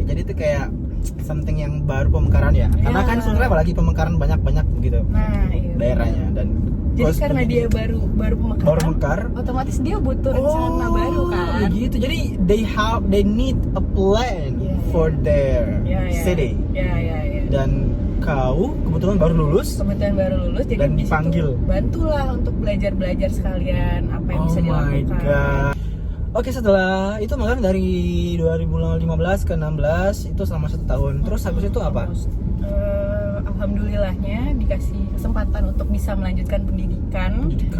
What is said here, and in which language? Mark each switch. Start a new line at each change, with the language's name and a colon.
Indonesian: Jadi itu kayak something yang baru pemekaran ya. Karena kan Sultra apalagi pemekaran banyak gitu. Nah, iya. Daerahnya dan jadi karena dia baru pemekaran, otomatis dia butuh rencana baru kan. Gitu. Jadi
English: they need a plan for their city.
Indonesian: Dan kau kebetulan baru lulus. Jadi dan dipanggil. Bantulah untuk belajar sekalian apa yang bisa dilakukan.
English: Oh my god.
Indonesian: Oke, setelah itu makan dari 2015 ke 16 itu selama 1 tahun. Terus habis itu apa? Alhamdulillahnya dikasih kesempatan untuk bisa melanjutkan pendidikan